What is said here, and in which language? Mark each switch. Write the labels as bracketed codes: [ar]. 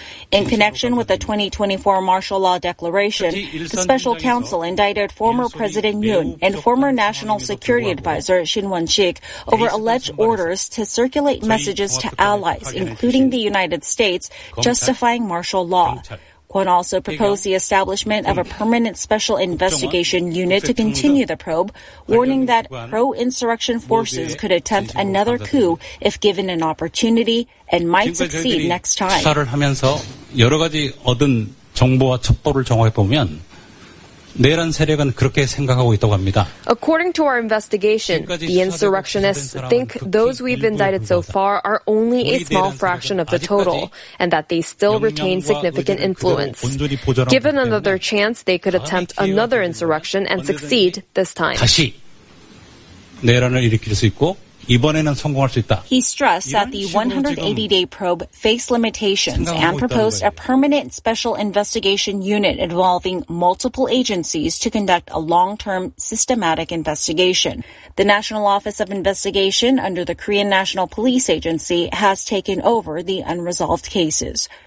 [en] In connection with the 2024 martial law declaration, the special counsel indicted former President Yoon and former National Security Advisor Shin Won-sik over alleged orders to circulate messages to allies, including the United States, justifying martial law. Kwon also proposed the establishment of a permanent special investigation unit to continue the probe, warning that pro-insurrection forces could attempt another coup if given an opportunity and might succeed next time. [ko] 수사를 하면서 여러 가지 얻은 정보와 첩보를 정확히 보면 내란 세력은 그렇게 생각하고 있다고 합니다. [en] According to our investigation, the insurrectionists think those we've indicted so far are only a small fraction of the total, and that they still retain significant influence. Given another chance, they could attempt another insurrection and succeed this time. [ko] 다시 내란을 일으킬 수 있고 이번에는 성공할 수 있다. [en] He stressed that the 180-day probe faced limitations and proposed a permanent special investigation unit involving multiple agencies to conduct a long-term systematic investigation. The National Office of Investigation under the Korean National Police Agency has taken over the unresolved cases.